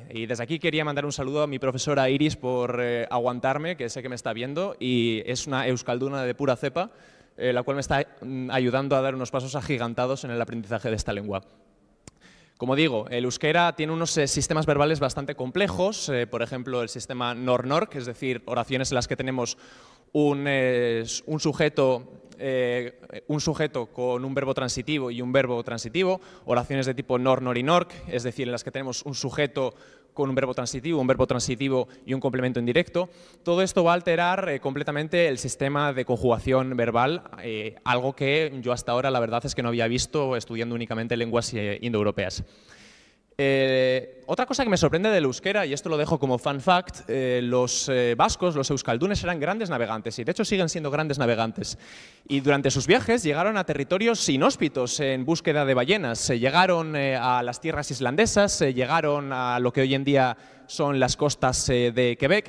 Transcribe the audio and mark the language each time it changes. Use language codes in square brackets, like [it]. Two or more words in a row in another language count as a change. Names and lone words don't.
[es] Y desde aquí quería mandar un saludo a mi profesora Iris por aguantarme, que sé que me está viendo, y es una euskalduna de pura cepa, la cual me está ayudando a dar unos pasos agigantados en el aprendizaje de esta lengua. Como digo, el euskera tiene unos sistemas verbales bastante complejos, por ejemplo, el sistema nor-nork, es decir, oraciones en las que tenemos un sujeto con un verbo transitivo y un verbo transitivo, oraciones de tipo nor, nor y nork, es decir, en las que tenemos un sujeto con un verbo transitivo y un complemento indirecto. Todo esto va a alterar completamente el sistema de conjugación verbal, algo que yo hasta ahora la verdad es que no había visto estudiando únicamente lenguas indoeuropeas. Otra cosa que me sorprende del euskera, y esto lo dejo como [en] fun fact, [es] los vascos, los euskaldunes, eran grandes navegantes y de hecho siguen siendo grandes navegantes. Y durante sus viajes llegaron a territorios inhóspitos en búsqueda de ballenas, llegaron a las tierras islandesas, llegaron a lo que hoy en día son las costas de Quebec.